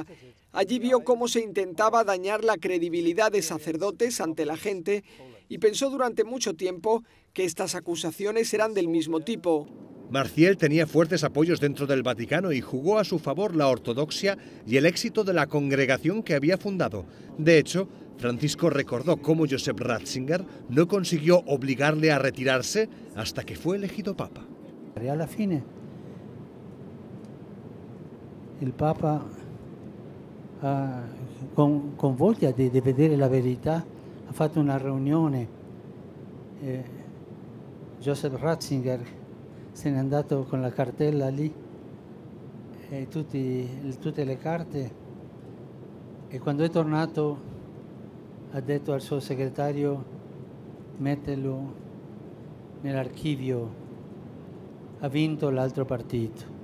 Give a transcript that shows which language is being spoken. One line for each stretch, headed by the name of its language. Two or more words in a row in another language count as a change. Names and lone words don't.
Spanish: Allí vio cómo se intentaba dañar la credibilidad de sacerdotes ante la gente y pensó durante mucho tiempo que estas acusaciones eran del mismo tipo. Marciel tenía fuertes apoyos dentro del Vaticano y jugó a su favor la ortodoxia y el éxito de la congregación que había fundado. De hecho, Francisco recordó cómo Joseph Ratzinger no consiguió obligarle a retirarse hasta que fue elegido papa.
Italian: Alla fine il Papa con voglia di vedere la verità ha fatto una riunione. Joseph Ratzinger se n'è andato con la cartella lì e tutte le carte, e quando è tornato ha detto al suo segretario: mettelo nell'archivio ha vinto l'altro partito.